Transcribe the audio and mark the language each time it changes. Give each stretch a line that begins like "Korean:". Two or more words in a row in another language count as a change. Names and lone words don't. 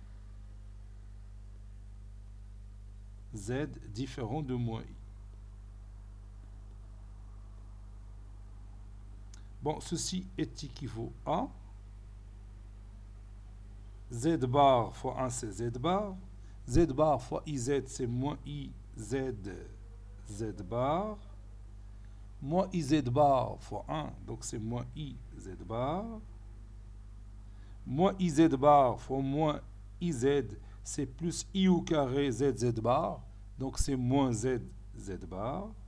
French: Z différent de moins I. Bon, ceci est équivaut à Z bar fois 1, c'est Z bar. Z bar fois IZ, c'est moins IZ Z bar. Moins IZ bar fois 1, donc c'est moins IZ bar. Moins IZ bar fois moins IZ, c'est plus I au carré ZZ bar, donc c'est moins ZZ bar.